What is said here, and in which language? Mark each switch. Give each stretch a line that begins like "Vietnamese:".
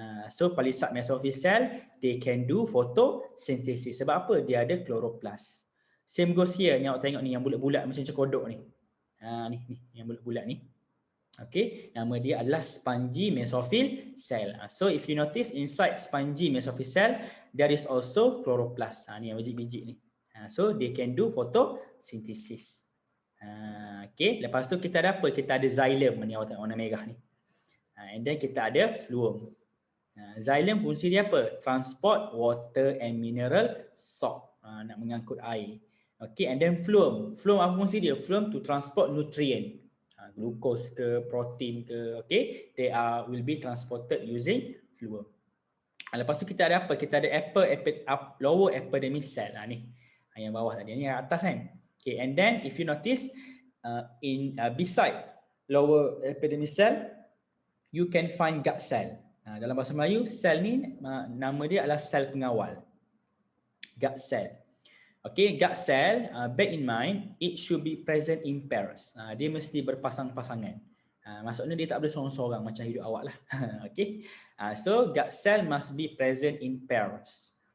English: So Palisade mesophyll cell, they can do photosynthesis.
Malay: Sebab apa? Dia ada chloroplast.
English: Same goes here.
Malay: Ni awak tengok ni yang bulat-bulat macam kodok ni. Ni yang bulat-bulat ni. Okay, nama dia adalah spongy mesophyll cell.
English: So if you notice inside spongy mesophyll cell, there is also chloroplast.
Malay: Ni yang biji-biji ni.
English: So they can do photosynthesis.
Malay: Okay, lepas tu kita ada apa? Kita ada xylem, ni awak tengok warna merah ni.
English: And then
Malay: kita ada phloem. Xylem fungsi dia apa?
English: Transport water and mineral salt.
Malay: Nak mengangkut air. Okay,
English: and then
Malay: phloem. Phloem apa fungsi dia?
English: Phloem to transport nutrient. Glucose ke, protein ke, okay, they will be transported using phloem.
Malay: Lepas tu kita ada apa? Kita ada lower epidermis cell. Ni yang bawah tadi, ni yang atas kan.
English: Okay, and then if you notice beside lower epidermis cell, you can find gut cell.
Malay: Dalam bahasa Melayu, sel ni nama dia adalah sel pengawal.
English: Gut cell. Okay, gut cell, bear in mind, it should be present in pairs.
Malay: Dia mesti berpasang-pasangan. Maksudnya dia tak boleh seorang-seorang macam hidup awak lah.
English: Okay, so gut cell must be present in pairs.